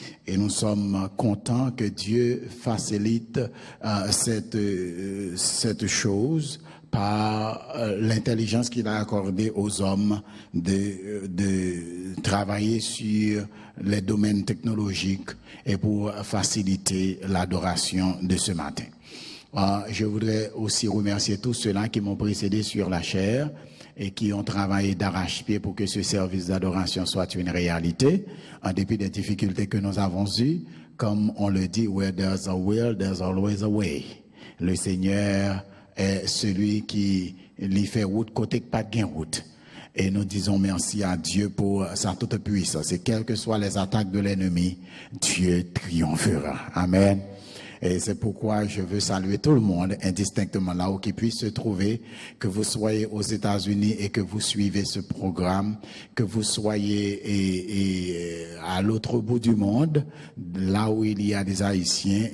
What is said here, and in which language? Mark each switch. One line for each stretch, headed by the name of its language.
French: Et nous sommes contents que Dieu facilite cette chose par l'intelligence qu'il a accordée aux hommes de travailler sur les domaines technologiques et pour faciliter l'adoration de ce matin. Je voudrais aussi remercier tous ceux-là qui m'ont précédé sur la chaire et qui ont travaillé d'arrache-pied pour que ce service d'adoration soit une réalité, en dépit des difficultés que nous avons eues. Comme on le dit,
English: where there's a will, there's always a way.
French: Le Seigneur est celui qui lui fait route côté que pas de route. Et nous disons merci à Dieu pour sa toute puissance. Et quelles que soient les attaques de l'ennemi, Dieu triomphera. Amen. Et c'est pourquoi je veux saluer tout le monde indistinctement là où qu'il puisse se trouver, que vous soyez aux États-Unis et que vous suivez ce programme, que vous soyez à l'autre bout du monde, là où il y a des Haïtiens.